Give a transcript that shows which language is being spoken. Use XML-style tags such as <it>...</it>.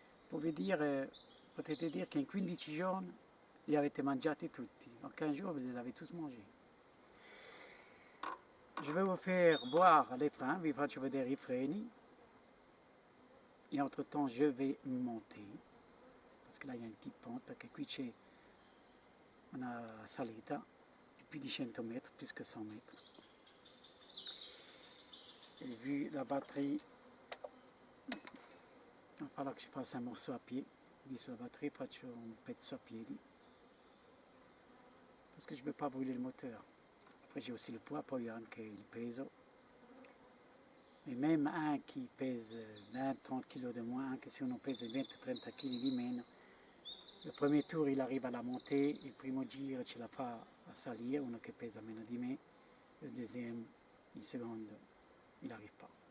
<it>Potete dire che in 15 giorni li avete mangiati tutti.</it> <fr>En 15 jours, vous les avez tous mangés. Je vais vous faire voir les freins,</fr> <it>vi faccio vedere i freni.</it> <fr>Et entre-temps, je vais monter. Parce que là, il y a une petite pente,</fr> <it>perché qui c'è una salita di più di 100 mètres,</it> <fr>plus que 100 mètres. Et vu la batterie, il va falloir que je fasse un morceau à pied.</fr> <it>Visto la batterie, faccio un pezzo a piedi.</it> <fr>Parce que je ne veux pas brûler le moteur. Après, j'ai aussi le poids,</fr> <it>poi anche il peso.</it> <fr>Et même un qui pèse 20-30 kg de moins,</fr> <it>anche se uno pèse 20-30 kg di meno,</it> <fr>le premier tour il arrive à la montée,</fr> <it>il primo giro ce la fa a salire, uno che pesa meno di me,</it> <fr>le deuxième,</fr> <it>il secondo,</it> <fr>il n'arrive pas.</fr>